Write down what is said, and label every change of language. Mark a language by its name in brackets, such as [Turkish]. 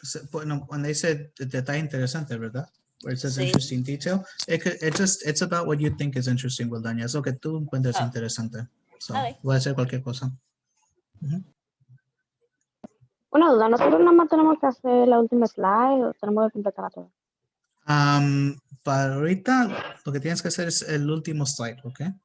[Spanish] Bueno, [English] when they said [Spanish] detalle interesante, ¿verdad? [English] Where it says [Spanish] Sí. [English] interesting detail, it's about what you think is interesting, Wildania. [Spanish] Es lo que tú encuentras interesante. [English] So, Okay. [Spanish] puede ser cualquier cosa. Una duda, nosotros nada más tenemos que hacer la última slide o tenemos que completar todo. Para ahorita, lo que tienes que hacer es el último slide, ¿ok?